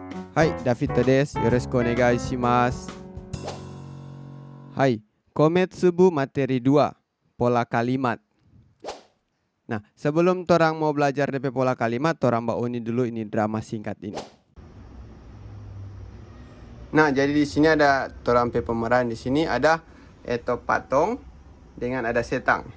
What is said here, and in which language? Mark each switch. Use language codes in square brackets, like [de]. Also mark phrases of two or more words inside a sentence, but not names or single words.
[ja] はい、David です。よろしくお願いします。 [xmm] Hai, Komet Subuh materi 2, pola kalimat. Nah, sebelum torang mau belajar DP pola kalimat, torang bauni dulu ini drama singkat ini. Nah, jadi di sini ada torang pe pemeran di sini ada patung dengan ada setang.